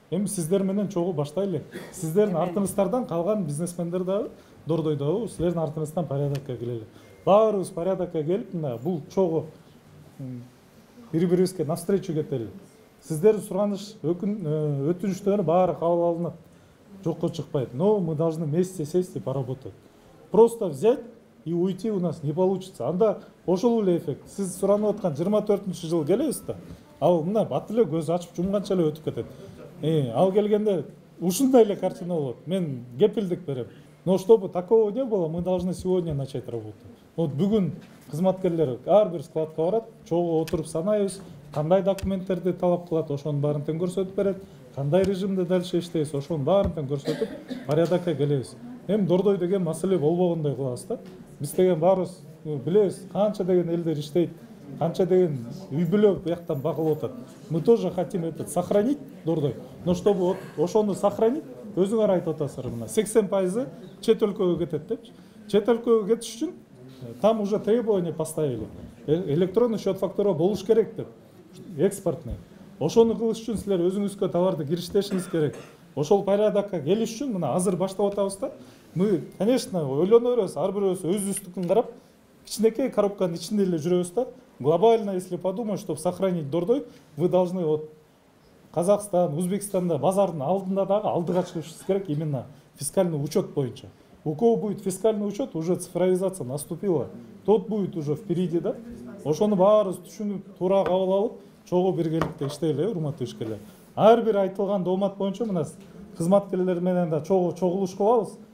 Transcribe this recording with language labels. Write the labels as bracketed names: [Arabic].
[Kyrgyz] Эми сиздер менен чогуу баштайлы. Сиздердин артыңыздардан калган бизнесмендер дагы, Дордой дагы силердин артыңыздан порядокко келели. Баарыбыз порядокко келип, мына бул чогуу бири-бирибизге навстречу кетели. Сиздердин сураныш, өтүнүчтөр баары кабыл алынат. Жокко чыкпайт. [Russian] Но мы должны вместе сесть и поработать. Просто взять и уйти у нас не получится. [Kyrgyz] Анда ошол эле эффект. Сиз суранып аткан 24-жыл келебиз да. Ал мына бат эле көз ачып жумганча эле өтүп кетет. Ал келгенде ушундай эле картина болот. Мен кепилдик берем. [Russian] Но чтобы такого не было, мы должны сегодня начать работу. [Kyrgyz] Вот бүгүн кызматкерлер ар бир складка барат, чогуу отуруп санайбыз, кандай документтерди талап кылат, ошонун баарын тең көрсөтүп берет, кандай режимде дальше иштейбиз, ошонун баарын тең көрсөтүп, порядокко келебиз. Эми Дордой деген маселе болбогондой кылабыз да. Биз деген баарыбыз билебиз, канча деген элдер иштейт, канча деген үй бүлө бияктан багылып атат. [Russian] Мы тоже хотим это сохранить, [Kyrgyz] Дордой, [Russian] но чтобы [Kyrgyz] ошону сохранить, өзүңөр айтып атасыздар мына 80% чет өлкөгө кетет депчи. Чет өлкөгө кетиш үчүн [Russian] там уже требования поставили. Электронный счет фактура [Kyrgyz] болуш керек деп. [Russian] Экспортный. [Kyrgyz] Ошону кылыш үчүн силер өзүңүзгө товарды кириштиришиңиз керек. Ошол порядокко келиш үчүн мына азыр баштап атабыз да. [Russian] Мы, конечно, [Kyrgyz] ойлоно беребиз, ар бирөөбүз өзүбүздүкүн карап, кичинекей коробканын ичинде эле жүрөбүз да. [Russian] Глобально, если подумать, чтобы сохранить Дордой, вы должны вот Казахстан, Узбекстанда [Kyrgyz] базардын алдында дагы алдыга чыгышыбыз керек [Russian] именно фискальный учет боюнча. У кого будет фискальный учет, уже цифровизация наступила. Тот будет уже впереди, да? [Kyrgyz] Ошону баарыбыз түшүнүп, туура кабыл алып, чогуу биргеликте иштейли, урматтуу ишкерлер. Ар бир айтылган доомат боюнча мына кызматкерлер менен да чогулуш кылабыз.